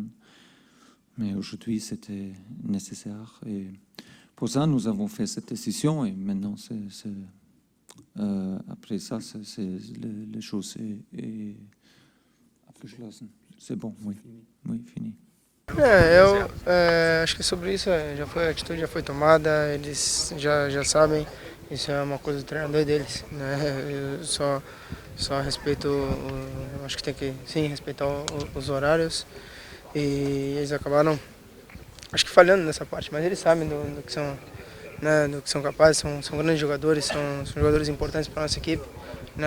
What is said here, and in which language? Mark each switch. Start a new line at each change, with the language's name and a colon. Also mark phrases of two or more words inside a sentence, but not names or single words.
French: Mais aujourd'hui, c'était nécessaire. Et pour ça, nous avons fait cette décision. Et maintenant, après ça, les choses sont abgeschlossen. C'est bon, oui. Oui, fini.
Portuguese: Acho que sobre isso a atitude já foi tomada, eles já sabem, isso é uma coisa do treinador deles, né? Eu só respeito, acho que tem que sim respeitar os horários e eles acabaram, acho que falhando nessa parte, mas eles sabem do que são, né, do que são capazes, são grandes jogadores, são jogadores importantes para nossa equipe, né?